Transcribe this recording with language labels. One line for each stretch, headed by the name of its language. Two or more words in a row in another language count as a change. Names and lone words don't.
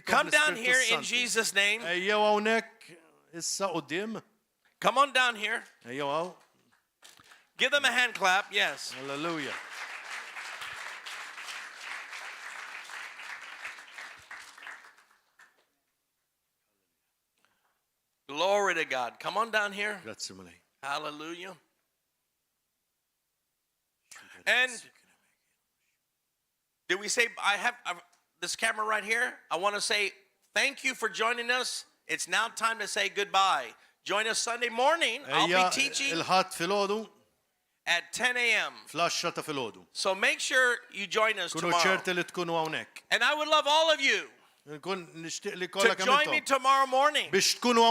English: Come down l-Ispirtu here in Santu. Jesus' name.
Maltese: Ejjew hawnhekk issa quddiem.
English: Come on down here.
Maltese: Ejjew hawn.
English: Give them a hand clap. Yes. Hallelujah. Glory to God. Come on down here.
Maltese: Grazzi mulej.
English: Hallelujah. And did we say, I have this camera right here? I want to say thank you for joining us. It's now time to say goodbye. Join us Sunday morning. I'll be teaching
Maltese: il-ħadd filgħodu
English: at 10 a.m.
Maltese: fl-10 ta' filgħodu.
English: So make sure you join us Kunu tomorrow.
Maltese: ċerti li tkunu hawnhekk.
English: And I would love all of you
Maltese: Nkun nixtieq li
English: to
Maltese: kollha kemm
English: join me intom tomorrow morning.
Maltese: biex tkunu